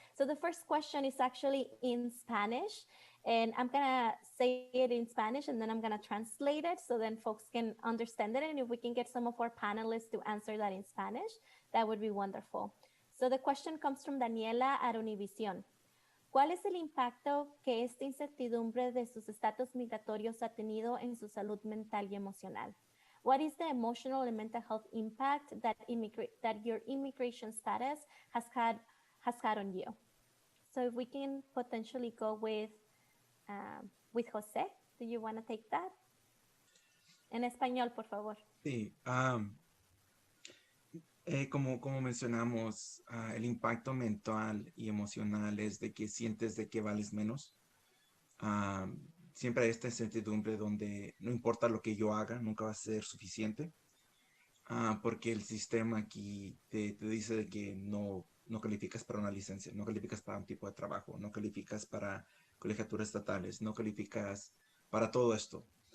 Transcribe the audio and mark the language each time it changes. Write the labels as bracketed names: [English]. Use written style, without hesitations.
[English] So the first question is actually in Spanish, and I'm going to say it in Spanish and then I'm going to translate it so then folks can understand it. And if we can get some of our panelists to answer that in Spanish, that would be wonderful. So the question comes from Daniela at Univision. [Spanish] ¿Cuál es el impacto que esta incertidumbre de sus estatus migratorios ha tenido en su salud mental y emocional? [English] What is the emotional and mental health impact that your immigration status has had on you? So if we can potentially go with José, do you want to take that? [Spanish] En español, por favor. Sí, como mencionamos, el impacto mental y emocional es de que sientes de que vales menos. Siempre hay esta incertidumbre donde no importa lo que yo haga, nunca va a ser suficiente, porque el sistema aquí te dice de que no calificas para una licencia, no calificas para un tipo de trabajo, no calificas para colegiaturas estatales, no calificas para todo esto.